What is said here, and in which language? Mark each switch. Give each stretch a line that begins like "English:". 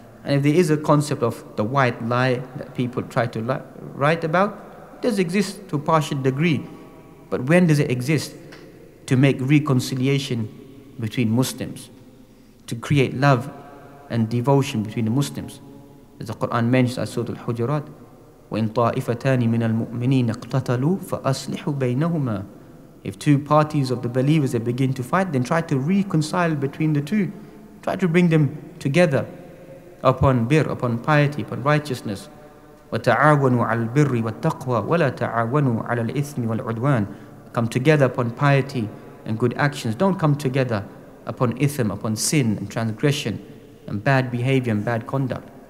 English: And if there is a concept of the white lie that people try to write about, it does exist to a partial degree. But when does it exist? To make reconciliation between Muslims, to create love and devotion between the Muslims. As the Quran mentions, Surah Al-Hujurat,
Arabic: وَإِن طَائِفَتَانِ مِنَ الْمُؤْمِنِينَ اقْتَتَلُوا فَأَصْلِحُوا بَيْنَهُمَا.
English: If two parties of the believers they begin to fight, then try to reconcile between the two. Try to bring them together upon bir, upon piety, upon righteousness.
Arabic: وَتَعَاوَنُوا عَلَى الْبِرِّ وَالتَّقْوَى وَلَا تَعَاوَنُوا عَلَى الْإِثْمِ وَالْعُدْوَانِ.
English: Come together upon piety and good actions. Don't come together upon ithm, upon sin and transgression and bad behavior and bad conduct.